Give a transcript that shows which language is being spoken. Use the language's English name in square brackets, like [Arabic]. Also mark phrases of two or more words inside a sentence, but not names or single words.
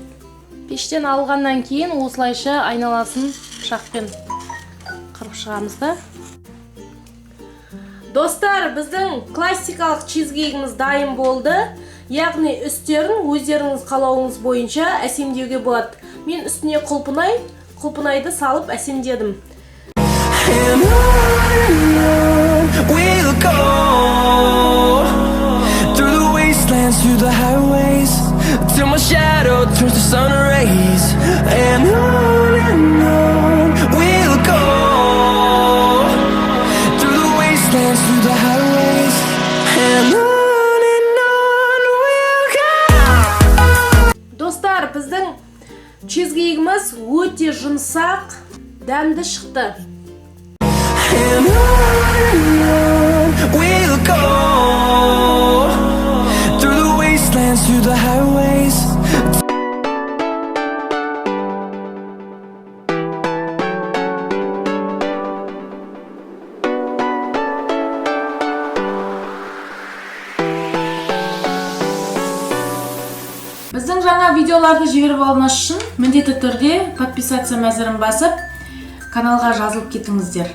[Kazakh] Пештен алғаннан кейін осылайша айналасын пышақпен қырып шығамыз да. Достар, біздің классикалық чизкейгіміз дайын болды. Яғни үстерін өздеріңіз қалауыңыз бойынша әсемдеуге болады. Мен үстіне құлпынайды салып әсемдедім. [English] Through the highways till my shadow turns to sun rays, and on we'll go through the wastelands, through the highways, and on we'll go. [Kazakh] Достар, біздің чизкейгіміз өте жұмсақ, дәмді шықты. [English] And on we'll go. Through the highways. [Kazakh] Біздің жаңа видеоларды жіберіп алуыңыз үшін міндетті түрде подписаться мәзірін басып, каналға жазылып кетіңіздер.